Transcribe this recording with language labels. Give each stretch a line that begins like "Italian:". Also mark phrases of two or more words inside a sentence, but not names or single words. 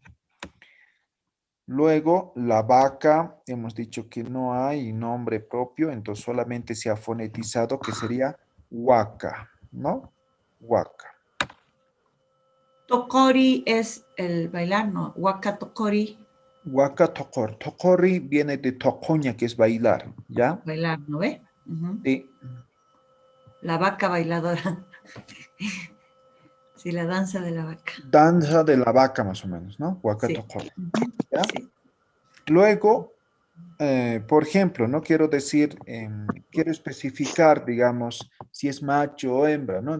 Spanish: Luego, la vaca, hemos dicho que no hay nombre propio, entonces solamente se ha fonetizado que sería huaca, ¿no? Huaca. Tokori es el bailar, ¿no?
Aymara: Waka tokori, Huaca tocor.
Spanish: Tocori viene de tocoña, que es bailar, ¿ya? bailar, ¿no ve? Ujú. Sí. La vaca bailadora. Sí, la danza de la vaca. Danza de la vaca, más o menos, ¿no? Huaca Sí. tocor. Ujú. ¿Ya? Sí. Luego, por ejemplo, no quiero decir, quiero especificar, digamos, si es macho o hembra, ¿no?